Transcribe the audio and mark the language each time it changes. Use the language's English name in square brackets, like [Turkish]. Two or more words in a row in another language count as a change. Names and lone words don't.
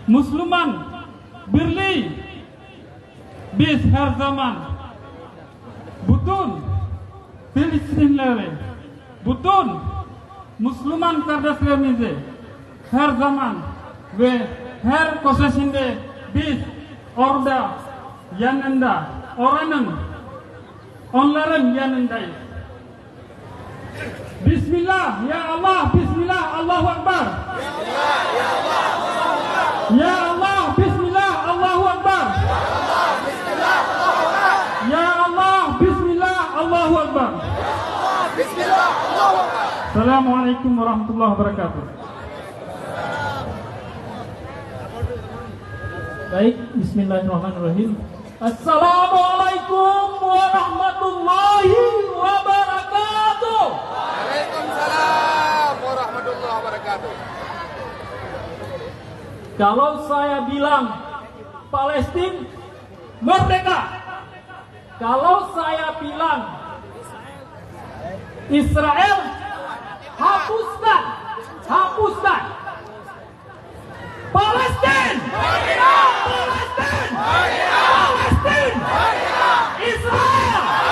[Turkish] Musliman Birli biz her zaman bütün Filistinlileri, bütün Müslüman kardeşlerimizi her zaman ve her köşesinde biz orada yanında, onların yanındayız. [Arabic] بسم الله يا الله بسم الله الله أكبر. يا الله بسم الله الله أكبر. يا الله, بسم الله الله أكبر. السلام عليكم ورحمة الله وبركاته. Baik, بسم الله الرحمن الرحيم. السلام عليكم ورحمة الله وبركاته. وعليكم السلام ورحمة الله وبركاته. [Indonesian] Kalau saya bilang Palestina merdeka, kalau saya bilang Israel hapuskan, Palestina, Israel.